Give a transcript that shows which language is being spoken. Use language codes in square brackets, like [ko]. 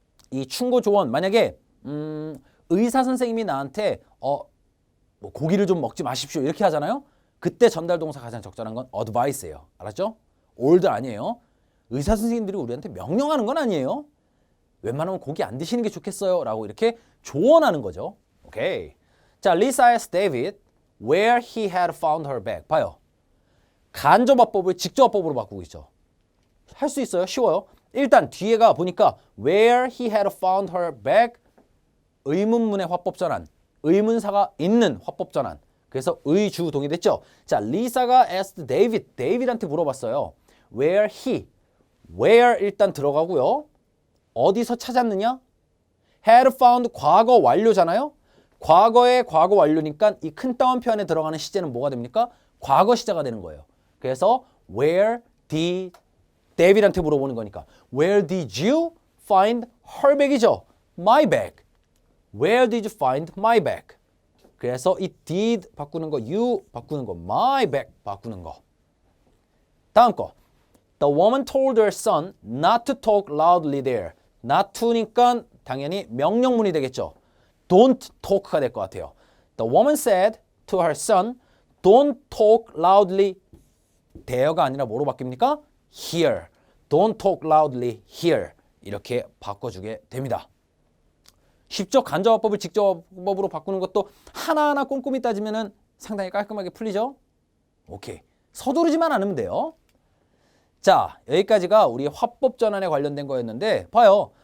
[ko] 이 충고 조언 만약에 의사 선생님이 나한테 뭐 고기를 좀 먹지 마십시오 이렇게 하잖아요. 그때 전달 동사 가장 적절한 건 advice예요. 알았죠? order 아니에요. 의사 선생님들이 우리한테 명령하는 건 아니에요. 웬만하면 고기 안 드시는 게 좋겠어요 라고 이렇게 조언하는 거죠. 오케이. [en] 자, Lisa asked David where he had found her bag. [ko] 봐요. 간접화법을 직접화법으로 바꾸고 있죠. 할 수 있어요. 쉬워요. 일단 뒤에가 보니까 [en] where he had found her bag [ko] 의문문의 화법 전환. 의문사가 있는 화법 전환. 그래서 의주 동의됐죠. 자, 리사가 [en] asked David [ko] 한테 물어봤어요. where 일단 들어가고요. 어디서 찾았느냐? had found 과거 완료잖아요. 과거의 과거 완료니까 이 큰 따옴표 안에 들어가는 시제는 뭐가 됩니까? 과거 시제가 되는 거예요. 그래서 [en] where did David한테 [ko] 물어보는 거니까 [en] where did you find her bag이죠? my bag. Where did you find my bag? [ko] 그래서 이 did 바꾸는 거, you 바꾸는 거, my bag 바꾸는 거. 다음 거. [en] The woman told her son not to talk loudly there. [ko] not to니까 당연히 명령문이 되겠죠. [en] Don't talk [ko] 가 될 것 같아요. [en] The woman said to her son, don't talk loudly there가 [ko] 아니라 뭐로 바뀝니까? [en] here. Don't talk loudly here. [ko] 이렇게 바꿔주게 됩니다. 쉽죠? 간접화법을 직접화법으로 바꾸는 것도 하나하나 꼼꼼히 따지면 상당히 깔끔하게 풀리죠? 오케이. 서두르지만 않으면 돼요. 자, 여기까지가 우리 화법 전환에 관련된 거였는데 봐요.